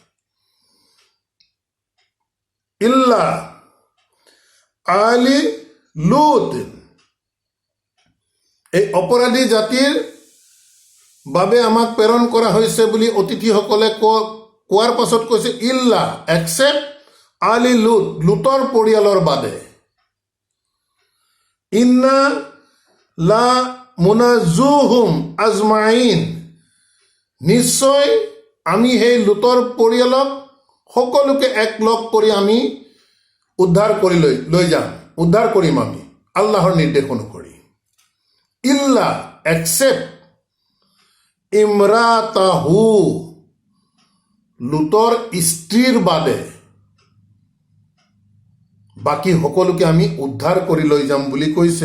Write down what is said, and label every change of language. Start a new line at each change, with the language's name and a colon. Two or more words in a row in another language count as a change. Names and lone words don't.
Arabic: إلا آل لوط,
Assamese: এই অপৰাধী জাতিৰ বাবে আমাক প্ৰেৰণ কৰা হৈছে বুলি অতিথিসকলে কোৱাৰ পাছত কৈছে, ইল্লা, এক্সেপ্ট
Arabic: آل لوط,
Assamese: লুতৰ পৰিয়ালৰ বাদে।
Arabic: إنا لمنجوهم أجمعين,
Assamese: নিশ্চয় আমি সেই লুতৰ পৰিয়ালক সকলোকে একলগ কৰি আমি উদ্ধাৰ কৰি লৈ যাম, উদ্ধাৰ কৰিম আমি আল্লাহৰ নিৰ্দেশ অনুসৰি। ইল্লা, এক্সেপ্ট ইমৰাতাহু, লুতৰ স্ত্ৰীৰ বাদে বাকী সকলোকে আমি উদ্ধাৰ কৰি লৈ যাম বুলি কৈছে।